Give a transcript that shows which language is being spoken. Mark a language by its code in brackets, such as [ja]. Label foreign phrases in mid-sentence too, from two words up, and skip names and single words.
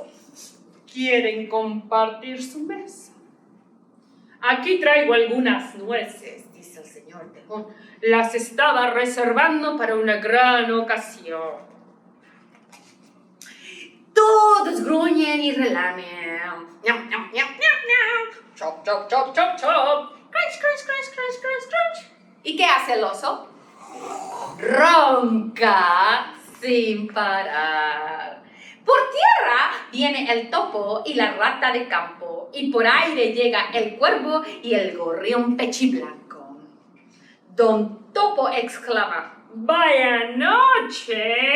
[es] ¿Quieren compartir su mesa? Aquí traigo algunas nueces, dice el señor tejón. Las estaba reservando para una gran ocasión. Todos gruñen y relamen. ¡Ñam, ñam, ñam, ñam, ñam! ¡Chop, chop, chop, chop, chop! ¡Crunch, crunch, crunch, crunch, crunch, crunch! ¿Y qué hace el oso? Ronca sin parar. Por tierra viene el topo y la rata de campo, y por aire llega el cuervo y el gorrión pechiblanco. Don Topo exclama: ¡vaya noche!